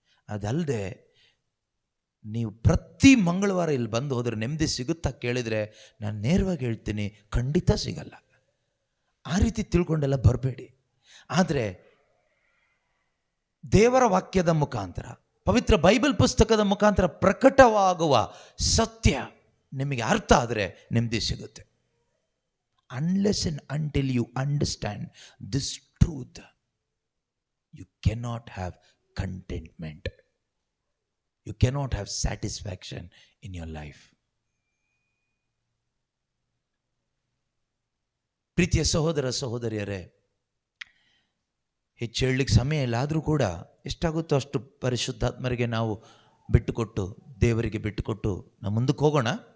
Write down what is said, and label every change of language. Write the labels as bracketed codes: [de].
[kn] ಅದಲ್ಲದೆ ನೀವು ಪ್ರತಿ ಮಂಗಳವಾರ ಇಲ್ಲಿ ಬಂದು ಹೋದರೆ ನೆಮ್ಮದಿ ಸಿಗುತ್ತಾ ಕೇಳಿದರೆ ನಾನು ನೇರವಾಗಿ ಹೇಳ್ತೀನಿ, ಖಂಡಿತ ಸಿಗಲ್ಲ. ಆ ರೀತಿ ತಿಳ್ಕೊಂಡೆಲ್ಲ ಬರಬೇಡಿ. ಆದರೆ ದೇವರ ವಾಕ್ಯದ ಮುಖಾಂತರ, ಪವಿತ್ರ ಬೈಬಲ್ ಪುಸ್ತಕದ ಮುಖಾಂತರ ಪ್ರಕಟವಾಗುವ ಸತ್ಯ ನಿಮಗೆ ಅರ್ಥ ಆದರೆ ನೆಮ್ಮದಿ ಸಿಗುತ್ತೆ. [en] Unless and until you understand this truth, you cannot have contentment. You cannot have satisfaction in your life. [kn] ಪ್ರೀತಿಯ ಸಹೋದರ ಸಹೋದರಿಯರೇ, ಹೆಚ್ಚು ಹೇಳಲಿಕ್ಕೆ ಸಮಯ ಇಲ್ಲ, ಆದರೂ ಕೂಡ ಎಷ್ಟಾಗುತ್ತೋ ಅಷ್ಟು ಪರಿಶುದ್ಧಾತ್ಮರಿಗೆ ನಾವು ಬಿಟ್ಟುಕೊಟ್ಟು, ದೇವರಿಗೆ ಬಿಟ್ಟುಕೊಟ್ಟು ನಾವು ಮುಂದಕ್ಕೆ ಹೋಗೋಣ.